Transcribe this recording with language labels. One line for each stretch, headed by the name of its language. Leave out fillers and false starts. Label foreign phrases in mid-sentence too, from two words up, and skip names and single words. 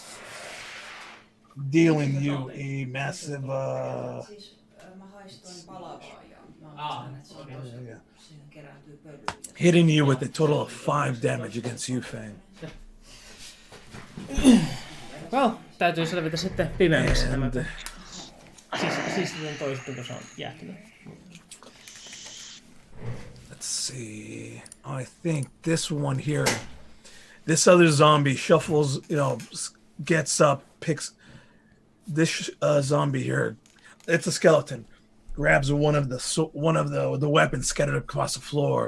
English: Dealing you a massive hitting you with a total of 5 damage against you, Feng. Well,
Finnish: täytyy selvitä sitten pimeämmässä tämä. Siis toista, kun se on jäätynyt.
English: Let's see. I think this one here, this other zombie shuffles, gets up, picks this zombie here. It's a skeleton. Grabs one of the weapons scattered across the floor.